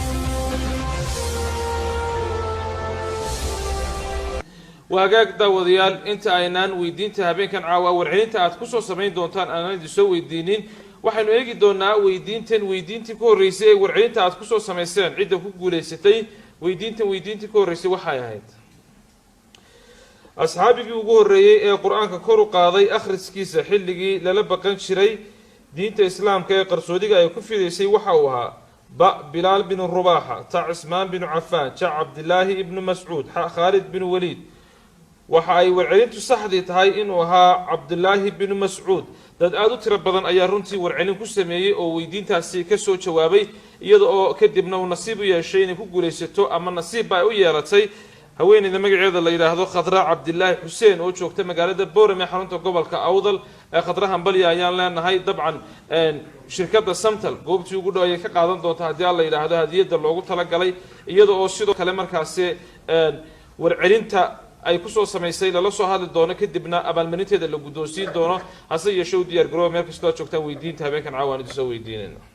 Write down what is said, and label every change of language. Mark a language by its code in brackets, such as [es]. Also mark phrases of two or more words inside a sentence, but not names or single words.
[so] وهاجاك داوديال انت aynaan weydiinta habeenkan caawa warcelinta aad ku soo sameyn doontaan aanan idin soo weydiinin waxaanu eegi doonaa weydiintii ku horeysay ee warcelinta aad ku soo sameyseen cidda ku guuleysatay weydiintii ku horeysay waxay ahayd asxaabigii ugu horeeyay ee quraanka kor u qaaday akhriskiisa xilligii lala baqan jiray diinta islaamka ee qarsoodiga ay ku fideysay waxa uu ahaa ba Bilal bin Rubaha ta Usman bin Affan ta Abdullah ibn Mas'ud ha Khalid bin Walid waxa ay warcelintu saxdii tahay inuu ahaa Abdullah bin Mas'ud dad aad u tiro badan ayaa runtii warcelin ku sameeyay oo weydiintaasi ka soo jawaabay iyada oo kadibna uu nasiib u yeeshay inay ku guuleysato ama nasiib ay u yeelatay haweeneyda magaceeda la yiraahdo Khadra Abdullah Hussein oo joogta magaalada Boorame xarunta gobolka Awdal ee Khadra Hambalya ayaan leenahay dabcan shirkadda Samtal goobtii ugu dhow ay ka qaadan doonto haddii la yiraahdo hadiyada loogu tala galay iyada oo sidoo kale markaasi warcelinta ay ku soo sameysay lala soo hadli doono kadibna abaalmarinteeda la guddoonsiin doono hase yeeshee diyaar garoow meel kasta oo joogtaan weydiinta habeenkan caawa aan soo weydiinayna